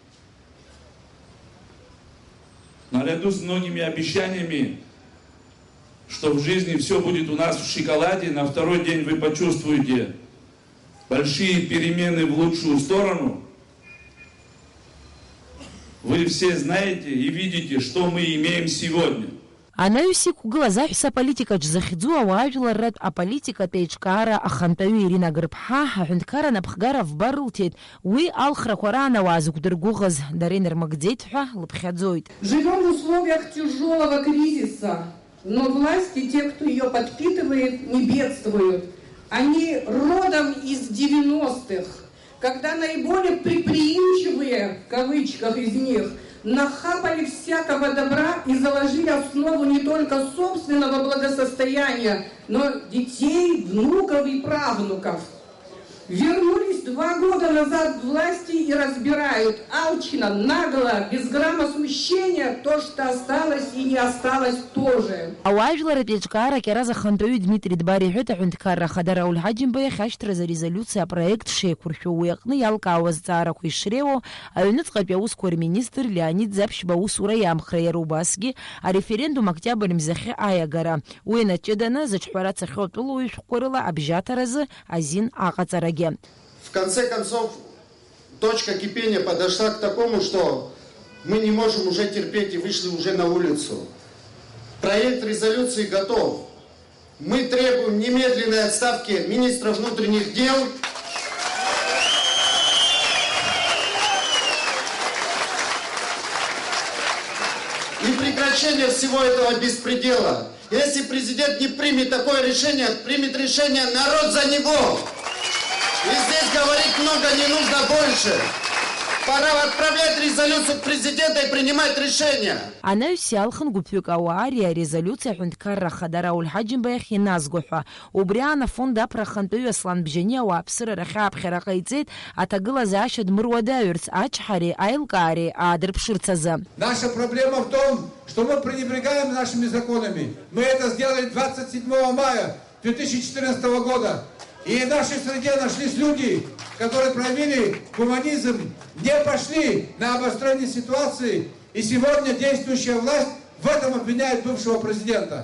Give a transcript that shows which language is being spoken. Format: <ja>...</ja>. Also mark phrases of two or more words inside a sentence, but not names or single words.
<ru>Наряду с многими обещаниями, что в жизни все будет у нас в шоколаде, на второй день вы почувствуете большие перемены в лучшую сторону. Вы все знаете и видите, что мы имеем сегодня.</ru> <ab>Анаҩс иқәгылаз аҳәса аполитикаҿ захьӡу ауаажәларратә аполитикатә еиҿкаара ахантәаҩы Ирина Гырԥҳа аҳәынҭқарра напхгара вба рылҭеит. Уи алхрақәа раан ауаа зықәдыргәыӷыз дара инырмыгӡеит ҳәа лыԥхьаӡоит.</ab> <ru>Живем в условиях тяжелого кризиса, но власти, те, кто ее подпитывает, не бедствуют. Они родом из 90-х, когда наиболее предприимчивые, в кавычках, из них, нахапали всякого добра и заложили основу не только собственного благосостояния, но детей, внуков и правнуков. Вернулись 2 года назад к власти и разбирают алчно, нагло, без грамма смущения то, что осталось и не осталось тоже.</ru> <ab>Ауаажәларатә еиҿкаарак иараз ахантәаҩы Дмитри Дбар иҳәеит, аҳәынҭқарра Ахада Рауль Ҳаџьымба иахьашьҭраз арезолиуциа апроект шеиқәыршәо, уи аҟны иалкаауа азҵаарақәа ишреиуоу аҩныҵҟатәи аусқәа рминистр Леонид Ӡаԥшьба аусура иамхра, иара убасгьы ареферендум октиабр мзахьы аиагара. Уи анаҷыданы зыҿҳәара цахьоу атәылауаҩ шәҟәқәа рыла абжьаҭаразы азин аҟаҵарагьы.</ab> <ru>В конце концов, точка кипения подошла к такому, что мы не можем уже терпеть и вышли уже на улицу. Проект резолюции готов. Мы требуем немедленной отставки министра внутренних дел и прекращения всего этого беспредела. Если президент не примет такое решение, примет решение народ за него. И здесь говорить много не нужно больше. Пора отправлять резолюцию к президенту и принимать решения.</ru> <ab>Анаҩс иалхын гәыԥҩык ауаа ари арезолиуциа аҳәынҭқарра Ахада Рауль Ҳаџьымба иахь иназго ҳәа. Убри аан афонд аԥра ахантәаҩы Аслан Бжьани ауааԥсыра рахьааԥхьара ҟаиҵеит аҭагылазаашьа дмыруадаҩырц ачҳареи аилкаареи аадырԥшырц азы.</ab> <ru>Наша проблема в том, что мы пренебрегаем нашими законами. Мы это сделали 27 мая 2014 года. И в нашей среде нашлись люди, которые проявили гуманизм, не пошли на обострение ситуации, и сегодня действующая власть в этом обвиняет бывшего президента.</ru>